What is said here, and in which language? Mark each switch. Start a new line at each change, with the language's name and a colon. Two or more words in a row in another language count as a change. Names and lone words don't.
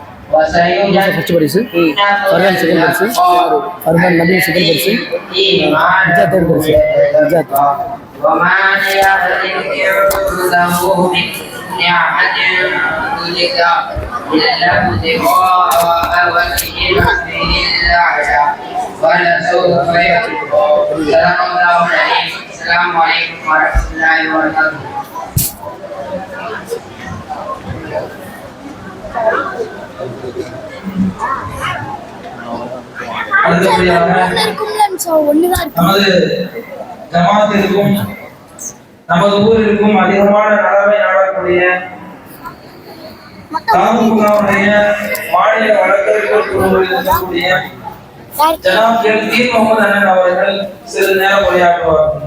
Arabic: وما يعرضه من نعمة تجزى إلا ابتغاء وجه ربه الأعلى ولسوف يرضى. صدق الله العظيم. السلام عليكم ورحمة الله وبركاته.
Tamil: நமது ஜமாத்திற்கும் நமது ஊரிற்கும் அதிகமான நலவை நாடக்கூடிய தாமுகவுடைய மாநில வழக்கறிஞர் குழுவில் இருக்கக்கூடிய ஜனாப் எல் டி முகமது அண்ணன் அவர்கள் சிறிது நேரம் உரையாற்றுவார்.